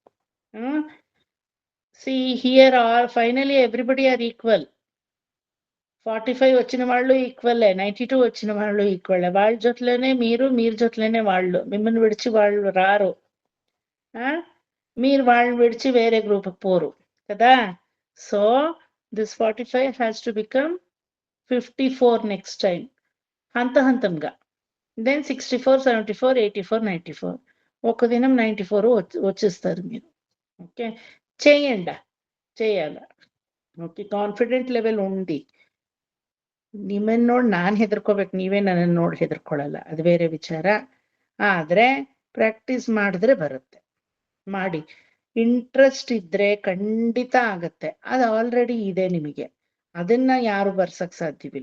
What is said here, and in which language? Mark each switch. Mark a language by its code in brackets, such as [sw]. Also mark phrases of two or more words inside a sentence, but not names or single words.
[en] see here are finally everybody are equal. [te] 45 వచ్చిన వాళ్ళు ఈక్వల్, 92 వచ్చిన వాళ్ళు ఈక్వల్. వాళ్ళ జొట్లోనే మీరు, మీరు జొట్లోనే వాళ్ళు. మిమ్మల్ని విడిచి వాళ్ళు రారు, మీరు వాళ్ళని విడిచి వేరే గ్రూప్కి పోరు కదా. [en] so this 45 has to become 54 next time, హంతంగా. దెన్ 64, 74, 84, 94. [te] ఒక దినం 94 వచ్చేస్తారు మీరు. ఓకే, చేయాల. [kn] ఓಕೆ, [en] confident level ಉಂಡಿ. [kn] ನಿಮ್ಮನ್ನ ನೋಡಿ ನಾನು ಹೆದರ್ಕೋಬೇಕು, ನೀವೇ ನನ್ನನ್ನು ನೋಡಿ ಹೆದರ್ಕೊಳ್ಳಲ್ಲ, ಅದು ಬೇರೆ ವಿಚಾರ. ಆದ್ರೆ ಪ್ರಾಕ್ಟೀಸ್ ಮಾಡಿದ್ರೆ ಬರುತ್ತೆ. ಮಾಡಿ, ಇಂಟ್ರೆಸ್ಟ್ ಇದ್ರೆ ಖಂಡಿತ ಆಗತ್ತೆ. ಅದು ಆಲ್ರೆಡಿ ಇದೆ ನಿಮಗೆ, ಅದನ್ನ ಯಾರು ಬರ್ಸಕ್ ಸಾಧ್ಯವಿಲ್ಲ.